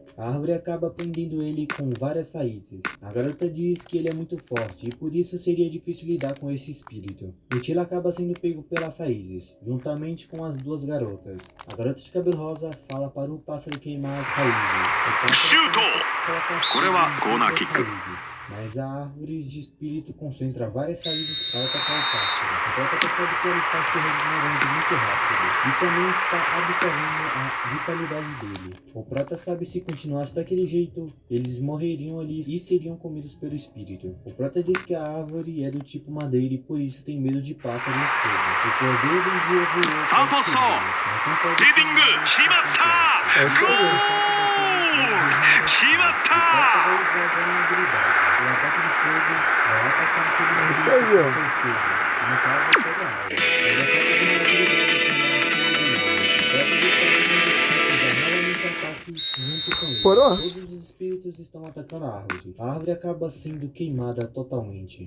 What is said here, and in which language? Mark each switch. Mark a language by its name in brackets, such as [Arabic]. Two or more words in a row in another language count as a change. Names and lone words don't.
[Portuguese] A árvore acaba prendendo ele com várias raízes. A garota diz que ele é muito forte e por isso seria difícil lidar com esse espírito. O Tila acaba sendo pego pelas raízes, juntamente com as duas garotas. A garota de cabelo rosa fala para o pássaro queimar as raízes. O pássaro [Japanese] シュート [Portuguese] coloca [Japanese] これはコーナー [Portuguese] as [Japanese] キック [Portuguese] raízes. Mas a árvore de espírito concentra várias raízes para atacar o pássaro. A garota percebe que ela está se regenerando muito rápido e também está absorvendo a vitalidade dele. O prota sabe se continuasse daquele jeito, eles morreriam ali e seriam comidos pelo espírito. O prota diz que a árvore é do tipo madeira e por isso tem medo de pássaro e fogo. O poder do dia voou para Alfonso! destruí-lo, mas não pode [Japanese] ヘディング決まったゴール決まった [Portuguese] O ataque de fogo vai atacar aquele Isso aí, ó. no caso, toda a área. Ele ataca com uma habilidade chamada Fogo de Neve. O próprio detalhe dos espíritos vai novamente atacar junto com ele. Parou? Todos os espíritos estão atacando a árvore. A árvore acaba sendo queimada totalmente.